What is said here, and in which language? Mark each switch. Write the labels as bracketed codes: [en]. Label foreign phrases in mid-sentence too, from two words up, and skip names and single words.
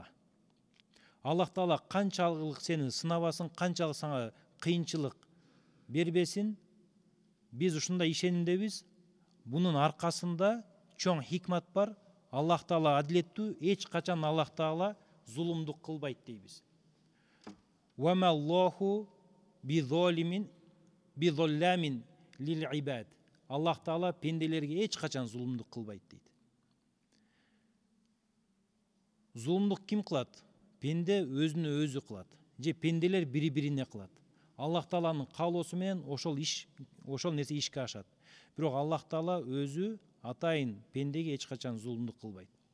[ky] Аллах Таала канчалык сени сынабасын, канчалык сага кыйынчылык бербесин, биз ушундай ишенимдебиз. Бунун аркасында чоң хикмат бар. Аллах Таала адилеттүү, эч качан Аллах Таала зулумдук кылбайт дейбиз. [ar] وما الله بظلام للعبيد. [ky] Аллах Таала пенделерге эч качан зулумдук кылбайт дейт. Зулумдук ким кылат? Пенде өзүнө өзү кылат. Же пенделер бири-бирине кылат. Аллах Тааланын каалоосу менен ошол нерсе ишке ашат. Бирок Аллах Таала өзү атайын пендеге эч качан зулумдук кылбайт.